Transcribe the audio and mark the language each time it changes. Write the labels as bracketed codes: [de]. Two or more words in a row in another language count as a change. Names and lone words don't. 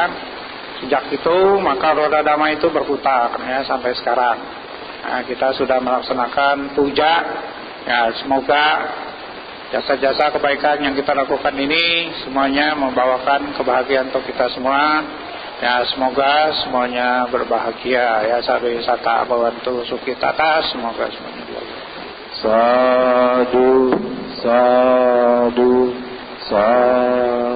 [id] Sejak itu maka roda Dhamma itu berputar, ya, sampai sekarang. Nah, kita sudah melaksanakan puja, ya, semoga jasa-jasa kebaikan yang kita lakukan ini semuanya membawakan kebahagiaan untuk kita semua. Ya, semoga semuanya berbahagia, ya, [pi] sabe sata bawantu sukitata, [id] semoga semuanya berbahagia. [pi] Sadu, sadu, sadu.